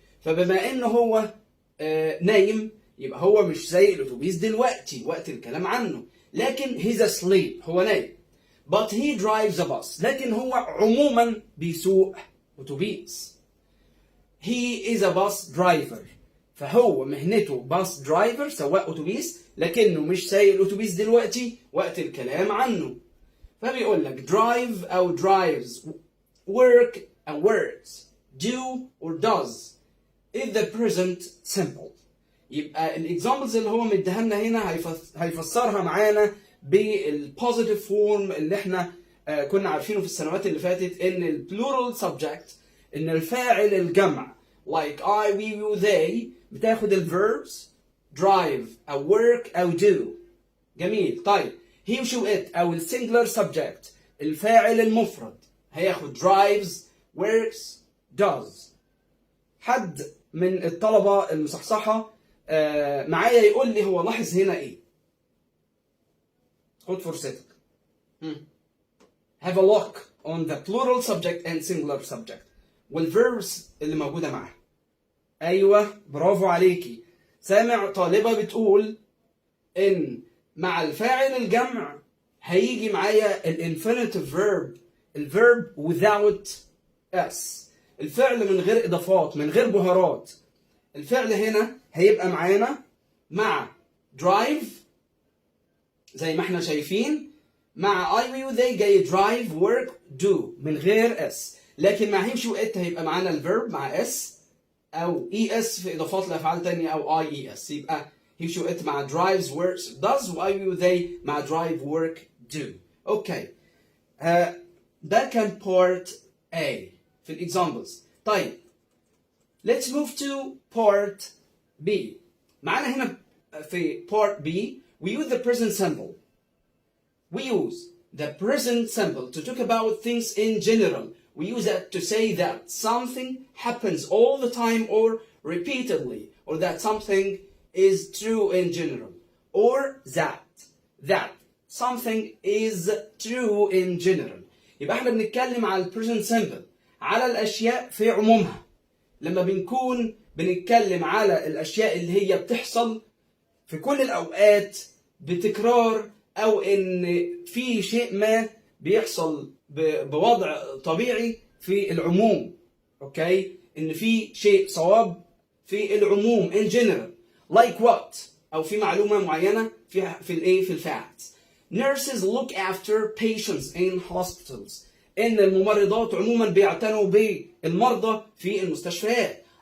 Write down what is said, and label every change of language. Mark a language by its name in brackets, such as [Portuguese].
[Arabic] فبما انه هو نايم يبقى هو مش سايق الاتوبيس دلوقتي وقت الكلام عنه، لكن [English] he's asleep [Arabic] هو نايم. [English] but he drives a bus، [Arabic] لكن هو عموما بيسوق اتوبيس. [English] he is a bus driver، [Arabic] فهو مهنته bus driver سواق اتوبيس لكنه مش سايق الاتوبيس دلوقتي وقت الكلام عنه. فبيقول لك [English] drive أو drives، work and works، do or does is the present simple. [Arabic] يبقى الاكزامبلز اللي هو مديها لنا هنا هيفسرها معانا بالبوزيتيف فورم اللي احنا كنا عارفينه في السنوات اللي فاتت، ان البلورال سبجكت ان الفاعل الجمع [English] like I, we, you, they [Arabic] بتاخد الفيربس drive أو work أو do. جميل. طيب he و she و it أو السنجلر سبجكت الفاعل المفرد هياخد drives works does. حد من الطلبة المصحصحة معايا يقول لي هو لاحظ هنا ايه؟ خد فرصتك. [English] Have a look on the plural subject and singular subject والverbs [Arabic] اللي موجودة معاها. ايوه برافو عليكي. سامع طالبة بتقول ان مع الفاعل الجمع هيجي معايا الانفينيتيف verb، الverb without s، الفعل من غير اضافات من غير بهارات. الفعل هنا هيبقى معانا مع drive زي ما احنا شايفين، مع I we they جاي drive work do من غير s، لكن مع he she it هيبقى معانا الفيرب مع s او es في اضافات لافعال تانية او ies. يبقى [English] he she it مع drives works does وأي they مع drive work do. Okay. [Arabic] ده كان part A في الإكزامبلز. [English] طيب let's move to part B. [Arabic] معنا هنا في [English] part B we use the present simple. We use the present simple to talk about things in general. We use it to say that something happens all the time or repeatedly, or that something is true in general, or that something is true in general. [Arabic] يبقى احنا بنتكلم على present simple على الأشياء في عمومها. لما بنكون بنتكلم على الأشياء اللي هي بتحصل في كل الأوقات بتكرار، أو إن في شيء ما بيحصل بوضع طبيعي في العموم. أوكي؟ إن في شيء صواب في العموم in general. [English] Like what؟ [Arabic] أو في معلومة معينة في الإيه؟ في الفacts. [English] Nurses look after patients in hospitals. [Arabic] إن الممرضات عموما بيعتنوا بالمرضى في المستشفيات.